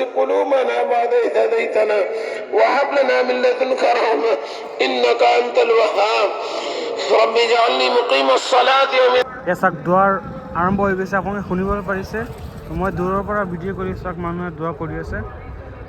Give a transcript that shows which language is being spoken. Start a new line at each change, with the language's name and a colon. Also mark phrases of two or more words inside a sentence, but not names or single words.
Arabic: قلوبنا بعد إذ هديتنا وهب لنا من لدنك رحمة إنك أنت الوهاب رب اجعلني مقيم الصلاة ومن
Assamese: চাওক দোৱাৰ আৰম্ভ হৈ গৈছে। আপোনালোকে শুনিবলৈ পাৰিছে, মই দূৰৰ পৰা ভিডিঅ' কৰি চাওক মানুহে দোৱা কৰি আছে।